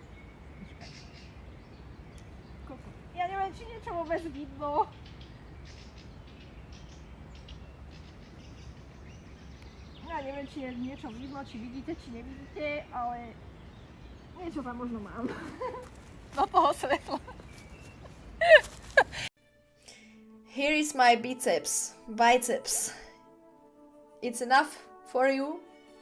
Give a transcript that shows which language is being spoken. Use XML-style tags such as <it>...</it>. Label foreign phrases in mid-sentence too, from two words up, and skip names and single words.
<sk>Ja neviem, či niečo vôbec vidno. Ja neviem, či je niečo vidno, či vidíte, či nevidíte, ale niečo tam možno mám. Do toho svetla.</sk> <en>Here is my biceps. It's enough for you?</en>